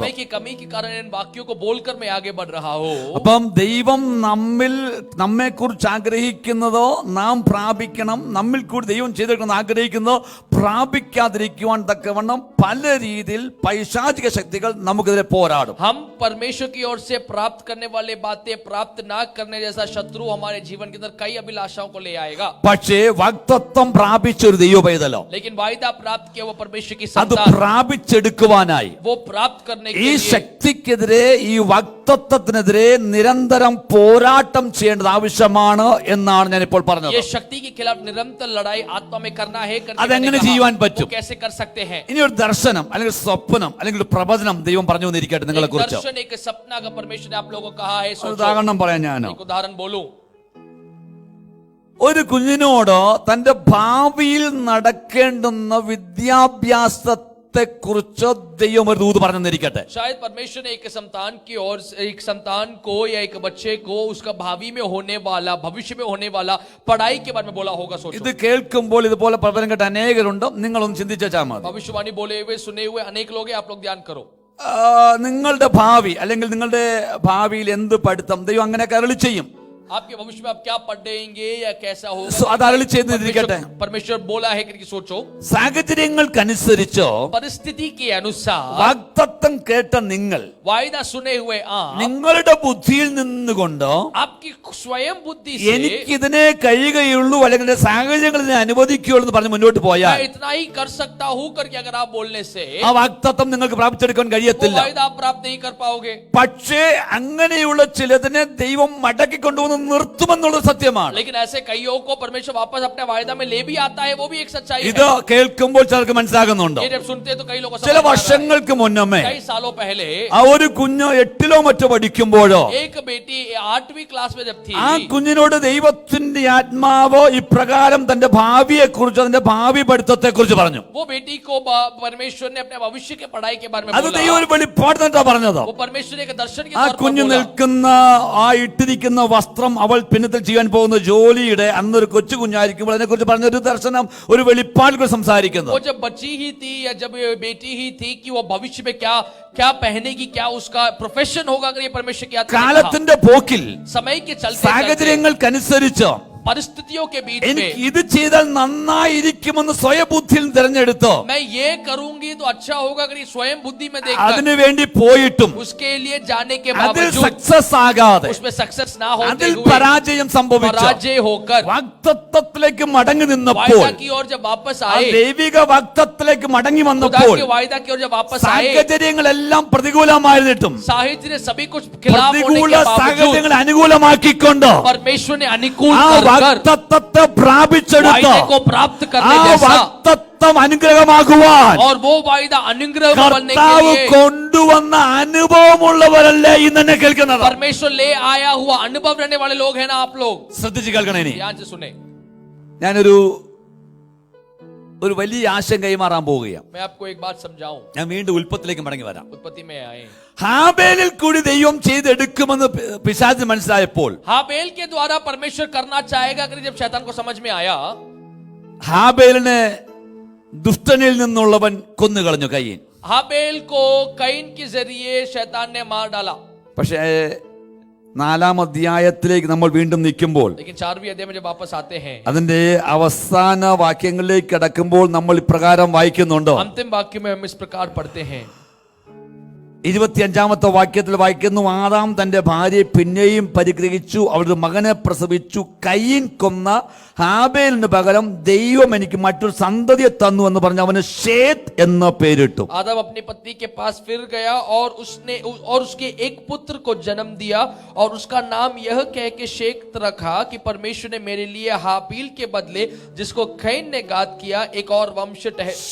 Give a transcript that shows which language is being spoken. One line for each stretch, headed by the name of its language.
Hindi: समय की कमी के कारण इन वाक्यों को बोलकर मैं आगे बढ़ रहा हूं।
Malayalam: അപ്പം ദൈവം നമ്മെ കുറിച്ച് ആഗ്രഹിക്കുന്നതോ നാം പ്രാപിക്കണം, നമ്മിൽ കൂടി ദൈവം ചെയ്തെടുക്കണം ആഗ്രഹിക്കുന്നതോ പ്രാപിക്കാതിരിക്കുവാൻ തക്കവണ്ണം പല രീതിയിൽ പൈശാചിക ശക്തികൾ നമുക്കെതിരെ പോരാടും.
Hindi: हम परमेश्वर की ओर से प्राप्त करने वाले बातें प्राप्त ना करने जैसा शत्रु हमारे जीवन के अंदर कई अभिलाषाओं को ले आएगा।
Malayalam: പക്ഷേ വാഗ്ദത്തം പ്രാപിച്ച ഒരു ദൈവ പൈതലോ,
Hindi: लेकिन वायदा प्राप्त किया वो परमेश्वर की
Malayalam: അത്
Hindi: संतान
Malayalam: പ്രാപിച്ചെടുക്കുവാനായി
Hindi: वो प्राप्त करने के
Malayalam: ഈ
Hindi: लिए
Malayalam: ശക്തിക്കെതിരെ, ഈ വാഗ്ദത്തത്തിനെതിരെ നിരന്തരം പോരാട്ടം ചെയ്യേണ്ടത് ആവശ്യമാണ് എന്നാണ് ഞാൻ ഇപ്പോൾ പറഞ്ഞത്.
Hindi: ये शक्ति के खिलाफ निरंतर लड़ाई आत्मा में करना है।
Malayalam: അതെങ്ങനെ ചെയ്യുവാൻ പറ്റും?
Hindi: वो कैसे कर सकते हैं?
Malayalam: ഇനി ഒരു ദർശനം അല്ലെങ്കിൽ സ്വപ്നം അല്ലെങ്കിൽ ഒരു പ്രവചനം ദൈവം പറഞ്ഞു വന്നിരിക്കട്ടെ നിങ്ങളെ
Hindi: एक
Malayalam: കുറിച്ച്.
Hindi: दर्शन, एक सपना का परमेश्वर ने आप लोगों को कहा है। सोचो,
Malayalam: ഉദാഹരണം പറയാൻ ഞാനോ,
Hindi: एक उदाहरण बोलूं।
Malayalam: ഒരു കുഞ്ഞിനോട് തന്റെ ഭാവിയിൽ നടക്കേണ്ടുന്ന വിദ്യാഭ്യാസത്തെ കുറിച്ച് ദൈവം ഒരു ദൂത് പറഞ്ഞിരിക്കട്ടെ.
Hindi: शायद परमेश्वर ने एक संतान की ओर, एक संतान को या एक बच्चे को उसका भावी में होने वाला, भविष्य में होने वाला पढ़ाई के बारे में बोला होगा। सोचो,
Malayalam: ഇത് കേൾക്കുമ്പോൾ ഇതുപോലെ പ്രവചനം കേട്ട അനേകരുണ്ട്. നിങ്ങളൊന്ന് ചിന്തിച്ചാൽ മതി.
Hindi: भविष्यवाणी बोले हुए सुने हुए अनेक लोग हैं, आप लोग ध्यान करो।
Malayalam: നിങ്ങളുടെ ഭാവി അല്ലെങ്കിൽ നിങ്ങളുടെ ഭാവിയിൽ എന്ത് പഠിത്തം ദൈവം അങ്ങനെ അരുളി ചെയ്യും.
Hindi: आपके भविष्य में आप क्या पढ़ेंगे या कैसा होगा,
Malayalam: അത് അരുളി ചെയ്തിരിക്കട്ടെ.
Hindi: परमेश्वर बोला है कि सोचो।
Malayalam: സാഹചര്യങ്ങൾക്കനുസരിച്ചോ
Hindi: परिस्थिति के अनुसार
Malayalam: വാഗ്ദത്തം കേട്ട നിങ്ങൾ
Hindi: वायदा सुने हुए
Malayalam: നിങ്ങളുടെ ബുദ്ധിയിൽ നിന്നുകൊണ്ട്
Hindi: आपकी स्वयं बुद्धि से
Malayalam: എനിക്കിതിനെ കഴിയുകയുള്ളൂ അല്ലെങ്കിൽ സാഹചര്യങ്ങൾ ഇതിനെ അനുവദിക്കുകയുള്ളൂ എന്ന് പറഞ്ഞ് മുന്നോട്ട് പോയാൽ
Hindi: मैं इतना ही कर सकता हूं करके अगर आप बोलने से
Malayalam: ആ വാഗ്ദത്തം നിങ്ങൾക്ക് പ്രാപിച്ചെടുക്കാൻ കഴിയത്തില്ല.
Hindi: वायदा आप प्राप्त नहीं कर पाओगे।
Malayalam: പക്ഷേ അങ്ങനെയുള്ള ചിലതിനെ ദൈവം മടക്കിക്കൊണ്ടുവന്ന് നിർത്തുമെന്നുള്ളത് സത്യമാണ്.
Hindi: लेकिन ऐसे कईयों को परमेश्वर वापस अपने वायदा में ले भी आता है, वो भी एक सच्चाई
Malayalam: ഇത്
Hindi: है।
Malayalam: കേൾക്കുമ്പോൾ ചിലർക്ക് മനസ്സിലാകുന്നുണ്ട്.
Hindi: ये जब सुनते हैं तो कई लोगों को
Malayalam: ചില
Hindi: समझ में आ रहा
Malayalam: വർഷങ്ങൾക്ക് മുന്നമേ
Hindi: है। कई सालों पहले
Malayalam: ആ ഒരു കുഞ്ഞ് 8ലോ മറ്റോ പഠിക്കുമ്പോഴോ
Hindi: एक बेटी 8वीं क्लास में जब थी,
Malayalam: ആ കുഞ്ഞിനോട് ദൈവത്തിന്റെ ആത്മാവ് ഇപ്രകാരം തന്റെ ഭാവിയെ കുറിച്ച്, അതിന്റെ ഭാവി പഠിത്തത്തെ കുറിച്ച് പറഞ്ഞു.
Hindi: वो बेटी को परमेश्वर ने अपने भविष्य के पढ़ाई के बारे में
Malayalam: അത് ദൈവം ഒരു
Hindi: बोला।
Malayalam: വെളിപ്പാട് തന്നെ പറഞ്ഞത്.
Hindi: वो परमेश्वर ने एक दर्शन के
Malayalam: ആ
Hindi: तौर पर
Malayalam: കുഞ്ഞ്
Hindi: बोला।
Malayalam: നിൽക്കുന്ന ആ ഇട്ടിരിക്കുന്ന വസ്ത്രം അവൾ പിന്നത്തിൽ ചെയ്യാൻ പോകുന്ന ജോലിയുടെ അന്നൊരു കൊച്ചു കുഞ്ഞായിരിക്കുമ്പോൾ അതിനെ കുറിച്ച് പറഞ്ഞൊരു ദർശനം, ഒരു വെളിപ്പാട് സംസാരിക്കുന്നത്.
Hindi: वो जब बच्ची ही थी या जब बेटी ही थी कि वो भविष्य में क्या क्या पहनेगी, क्या उसका प्रोफेशन होगा, अगर ये परमेश्वर की आत्मा ने कहा।
Malayalam: കാലത്തിന്റെ പോക്കിൽ
Hindi: समय के चलते
Malayalam: സാഹചര്യങ്ങൾക്കനുസരിച്ച്
Hindi: परिस्थितियों के बीच
Malayalam: എനിക്ക്
Hindi: में
Malayalam: ഇത് ചെയ്താൽ നന്നായിരിക്കുമെന്ന് സ്വയബുദ്ധിയിൽ തിരഞ്ഞെടുത്തോ
Hindi: मैं ये करूंगी तो अच्छा होगा, अगर ये स्वयं बुद्धि में देखकर
Malayalam: അതിനു വേണ്ടി പോയിട്ടും
Hindi: उसके लिए जाने के
Malayalam: അതിൽ
Hindi: बावजूद
Malayalam: സക്സസ് ആകാതെ
Hindi: उसमें सक्सेस ना होते
Malayalam: അതിൽ
Hindi: हुए
Malayalam: പരാജയം സംഭവിച്ചു
Hindi: पराजय होकर
Malayalam: വാഗ്ദത്തത്തിലേക്ക് മടങ്ങി നിന്നപ്പോൾ,
Hindi: वायदा की ओर जब वापस
Malayalam: ആ
Hindi: आए,
Malayalam: ദൈവിക വാഗ്ദത്തത്തിലേക്ക് മടങ്ങി
Hindi: खुदा
Malayalam: വന്നപ്പോൾ
Hindi: के वायदा की ओर जब वापस आए,
Malayalam: സാഹചര്യങ്ങളെല്ലാം പ്രതികൂലമായിരുന്നിട്ടും
Hindi: साहित्य ने सभी कुछ खिलाफ होने
Malayalam: പ്രതികൂല
Hindi: के बावजूद
Malayalam: സാഹചര്യങ്ങൾ അനുകൂലമാക്കിക്കൊണ്ട്
Hindi: परमेश्वर ने अनुकूल
Malayalam: ആ
Hindi: कर
Malayalam: വാഗ്ദത്തത്തെ പ്രാപിച്ചെടുത്ത
Hindi: वायदे को प्राप्त
Malayalam: ആ
Hindi: करने जैसा
Malayalam: വാഗ്ദത്തം അനുഗ്രഹമാകുവാൻ
Hindi: और वो वायदा अनुग्रह बनने के
Malayalam: കർത്താവ്
Hindi: लिए
Malayalam: കൊണ്ടുവന്ന അനുഭവമുള്ളവരല്ലേ ഇന്ന് എന്നെ കേൾക്കുന്നത്.
Hindi: परमेश्वर ले आया हुआ अनुभव रहने वाले लोग हैं ना आप लोग।
Malayalam: ശ്രദ്ധിച്ച് കേൾക്കണേ. ഇനി
Hindi: ध्यान से सुने,
Malayalam: ഞാനൊരു വലിയ ആശയം കൈമാറാൻ പോവുകയാണ്.
Hindi: मैं आपको एक बात समझाऊं।
Malayalam: ഞാൻ വീണ്ടും ഉൽപ്പത്തിലേക്ക് മടങ്ങി വരാം.
Hindi: उत्पत्ति में आए,
Malayalam: ഹാബേലിൽ കൂടി ദൈവം ചെയ്തെടുക്കുമെന്ന് പിശാചിന് മനസ്സിലായപ്പോൾ
Hindi: हाबेल के द्वारा परमेश्वर करना चाहेगा, अगर जब शैतान को समझ में आया,
Malayalam: ഹാബേലിനെ ദുഷ്ടനിൽ നിന്നുള്ളവൻ കൊന്നുകളഞ്ഞു കയ്യൻ.
Hindi: हाबेल को कैन के जरिए शैतान ने मार डाला।
Malayalam: പക്ഷേ 4-ാം അധ്യായത്തിലേക്ക് നമ്മൾ വീണ്ടും നിൽക്കുമ്പോൾ,
Hindi: लेकिन 4वीं अध्याय में जब वापस आते हैं,
Malayalam: അതിന്റെ അവസാന വാക്യങ്ങളിലേക്ക് കടക്കുമ്പോൾ നമ്മൾ ഇപ്രകാരം വായിക്കുന്നുണ്ടോ?
Hindi: अंतिम वाक्य में हम इस प्रकार पढ़ते हैं।
Malayalam: 25-ാമത്തെ വാക്യത്തിൽ വായിക്കുന്നു, ആദാം തന്റെ ഭാര്യയെ പിന്നെയും പരിഗ്രഹിച്ചു, അവരുടെ മകനെ പ്രസവിച്ചു. കയീൻ കൊന്ന ഹാബേലിന് പകരം ദൈവം എനിക്ക് മറ്റൊരു സന്തതിയെ തന്നു എന്ന് പറഞ്ഞ് അവന് ശേത്ത് എന്ന പേരിട്ടു.
Hindi: आदम अपनी पत्नी के पास फिर गया और उसके एक पुत्र को जन्म दिया और उसका नाम यह कह के शेत रखा कि परमेश्वर ने मेरे लिए हाबील के बदले जिसको कैन ने घात किया एक और वंश ठहराया है।